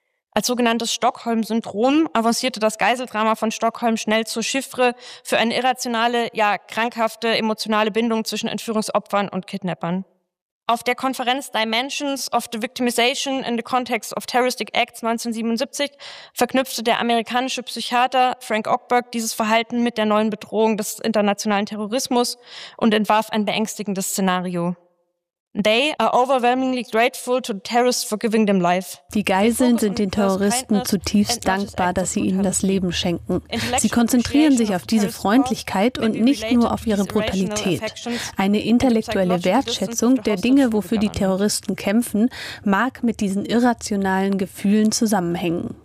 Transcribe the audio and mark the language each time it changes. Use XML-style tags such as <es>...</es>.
<de>Als sogenanntes Stockholm-Syndrom avancierte das Geiseldrama von Stockholm schnell zur Chiffre für eine irrationale, ja krankhafte emotionale Bindung zwischen Entführungsopfern und Kidnappern. Auf der Konferenz Dimensions of the Victimization in the Context of Terroristic Acts 1977 verknüpfte der amerikanische Psychiater Frank Ogburg dieses Verhalten mit der neuen Bedrohung des internationalen Terrorismus und entwarf ein beängstigendes Szenario.</de> <en>They are overwhelmingly grateful to the terrorists for giving them life.</en> <de>Die Geiseln sind den Terroristen zutiefst dankbar, dass sie ihnen das Leben schenken. Sie konzentrieren sich auf diese Freundlichkeit und nicht nur auf ihre Brutalität. Eine intellektuelle Wertschätzung der Dinge, wofür die Terroristen kämpfen, mag mit diesen irrationalen Gefühlen zusammenhängen.</de>